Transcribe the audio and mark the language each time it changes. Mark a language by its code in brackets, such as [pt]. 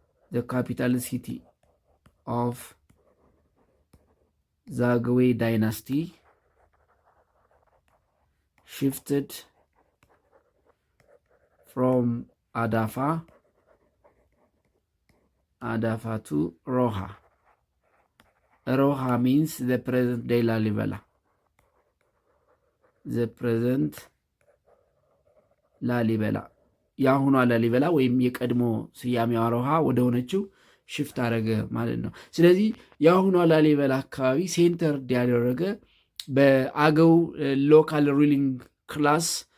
[en] ዘ ካፒታል ሲቲ ኦፍ ዛግዌ ዳይናስቲ shifted from Adafa to Roha. Roha means the present day Lalibela. The present [am] ላሊበላ የአሁኗ ላሊበላ ወይም የቀድሞ ስያሜዋ ሮሃ ወደ ሆነችው ሽፍት አደረገ ማለት ነው። ስለዚህ የአሁኗ ላሊበላ አካባቢ ሴንተር ያደረገ በአገው ሎካል ሩሊንግ ክላስ